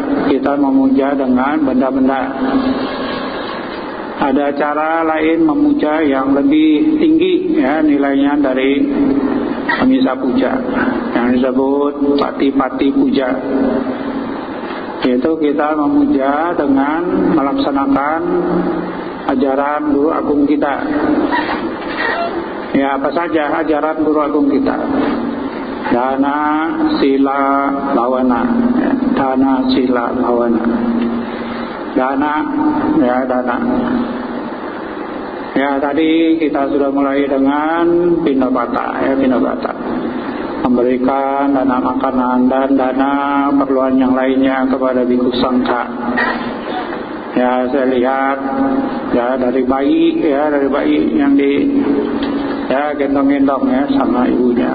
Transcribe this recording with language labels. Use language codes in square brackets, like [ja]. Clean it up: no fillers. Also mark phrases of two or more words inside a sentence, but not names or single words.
[id] Kita memuja dengan benda-benda. Ada cara lain memuja yang lebih tinggi ya nilainya dari amisa puja, yang disebut pati-pati puja. Yaitu kita memuja dengan melaksanakan ajaran Guru Agung kita. Ya, apa saja ajaran Guru Agung kita? Dana, sila, bawana. Dana, sila, bawana. Dana. Ya, tadi kita sudah mulai dengan pinabata. Memberikan dana makanan dan dana perluan yang lainnya kepada Biku Sangka. Ya, saya lihat ya dari bayi yang gendong-gendong ya sama ibunya.